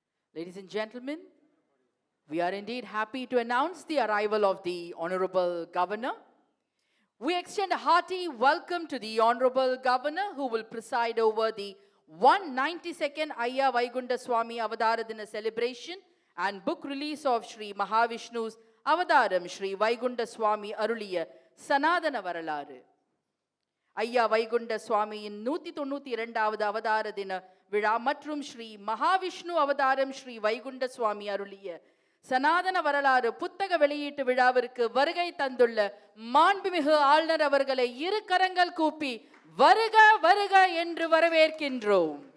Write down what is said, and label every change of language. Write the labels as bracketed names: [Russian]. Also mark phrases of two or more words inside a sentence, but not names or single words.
[English] Ladies and gentlemen, we are indeed happy to announce the arrival of the Honorable Governor. We extend a hearty welcome to the Honorable Governor who will preside over the 192nd Ayya Vaikunta Swami Avadaradina celebration and book release of Sri Mahavishnu's Avadaram Sri Vaikunta Swami Aruliya Sanadana Varalaru. [Tamil] ஐயா வைகுண்ட சுவாமியின் 192வது அவதார தின விழா மற்றும் ஸ்ரீ மகாவிஷ்ணு அவதாரம் ஸ்ரீ வைகுண்ட சுவாமி அருளிய சனாதன வரலாறு புத்தக வெளியீட்டு விழாவிற்கு வருகை தந்துள்ள மாண்புமிகு ஆளுநர் அவர்களை இரு கரங்கள் கூப்பி வருக வருக என்று வரவேற்கின்றோம்.